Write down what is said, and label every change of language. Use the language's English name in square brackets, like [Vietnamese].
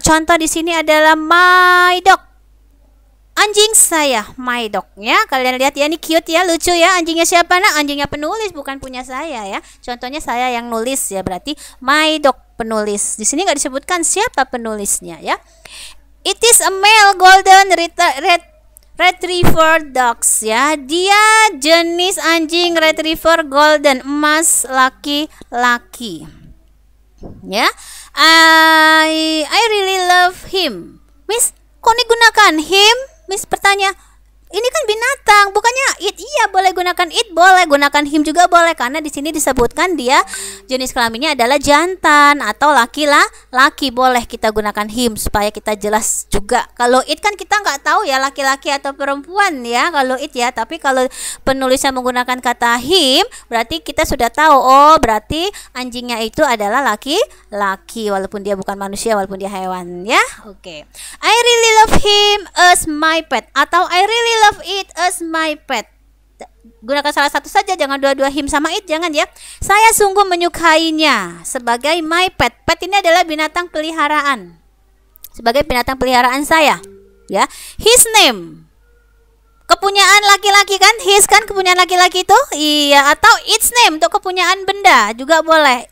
[Indonesian] Contoh di sini adalah [English] my dog. [Indonesian] Anjing saya, my dog, ya. Kalian lihat, ya, ini cute, ya, lucu, ya. Anjingnya siapa, nak? Anjingnya penulis, bukan punya saya, ya. Contohnya saya yang nulis, ya, berarti [English] my dog [Indonesian] penulis. Di sini nggak disebutkan siapa penulisnya, ya. [English] It is a male golden retriever dogs, ya. [Indonesian] Dia jenis anjing retriever golden, emas laki-laki, ya. [English] I really love him. [Indonesian] Miss, kok digunakan him? Miss bertanya, ini kan binatang, bukannya it? Iya, boleh gunakan it, boleh gunakan him juga boleh, karena di sini disebutkan dia jenis kelaminnya adalah jantan atau laki-laki. Boleh kita gunakan him supaya kita jelas juga. Kalau it kan kita nggak tahu, ya, laki-laki atau perempuan, ya, kalau it, ya. Tapi kalau penulisnya menggunakan kata him, berarti kita sudah tahu, oh, berarti anjingnya itu adalah laki-laki, walaupun dia bukan manusia, walaupun dia hewan, ya. Oke. [English] I really love him as my pet, atau I really love it as my pet. [Indonesian] Gunakan salah satu saja, jangan dua-dua him sama it, jangan, ya. Saya sungguh menyukainya sebagai [English] my pet. [Indonesian] Pet ini adalah binatang peliharaan. Sebagai binatang peliharaan saya, ya. [English] His name, [Indonesian] kepunyaan laki-laki, kan? His kan kepunyaan laki-laki itu, iya. Atau [English] its name [Indonesian] untuk kepunyaan benda juga boleh.